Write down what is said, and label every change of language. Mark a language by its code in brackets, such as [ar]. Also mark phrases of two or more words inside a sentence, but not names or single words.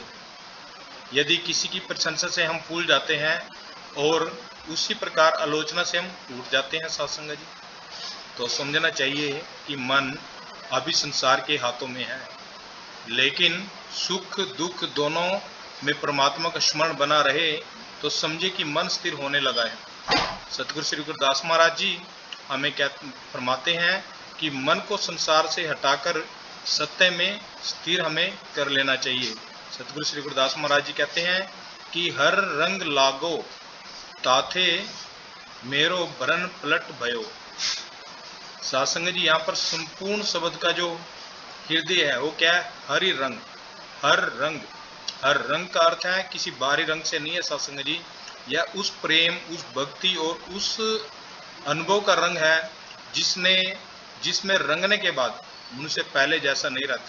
[hi] यदि किसी की प्रशंसा से हम फूल जाते हैं और उसी प्रकार आलोचना से हम टूट जाते हैं सासंग जी, तो समझना चाहिए कि मन अभी संसार के हाथों में है, लेकिन सुख दुख दोनों में परमात्मा का स्मरण बना रहे तो समझे कि मन स्थिर होने लगा है। सतगुरु श्री गुरदास महाराज जी हमें क्या फरमाते हैं कि मन को संसार से हटाकर सत्य में स्थिर हमें कर लेना चाहिए। सतगुरु श्री गुरदास महाराज जी कहते हैं कि हर रंग लागो ताथे मेरो भरन पलट भयो। सासंग जी यहाँ पर संपूर्ण शब्द का जो हृदय है वो क्या है? हरि रंग। हर रंग, हर रंग का अर्थ है किसी बाहरी रंग से नहीं है सासंग जी, या उस प्रेम, उस भक्ति और उस अनुभव का रंग है जिसमें रंगने के बाद मनुष्य पहले जैसा नहीं रहता।